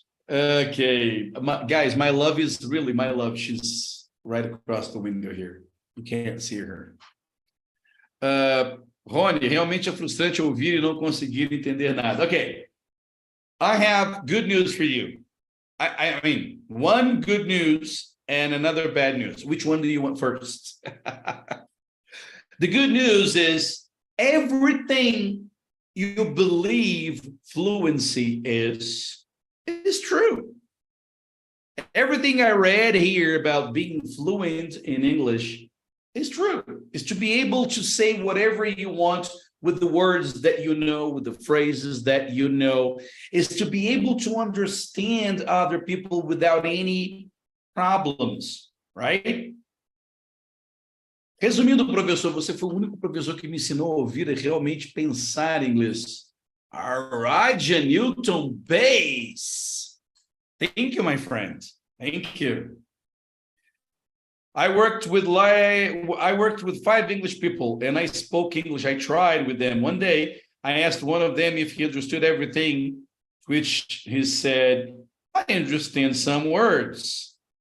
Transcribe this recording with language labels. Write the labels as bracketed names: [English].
[English] Okay. Guys, my love is really my love. She's right across the window here. You can't see her. [Portuguese] Rony, realmente é frustrante ouvir e não conseguir entender nada. [English] Okay. I have good news for you. I mean, one good news and another bad news. Which one do you want first? The good news is everything you believe fluency is true. Everything I read here about being fluent in English is true. Is to be able to say whatever you want with the words that you know, with the phrases that you know, is to be able to understand other people without any problems, right? [Portuguese] Resumindo, professor, você foi o único professor que me ensinou a ouvir e realmente pensar em inglês. [English] All right, Newton Base. Thank you, my friend. Thank you. I worked with 5 English people, and I spoke English. I tried with them. One day, I asked one of them if he understood everything, which he said, "I understand some words."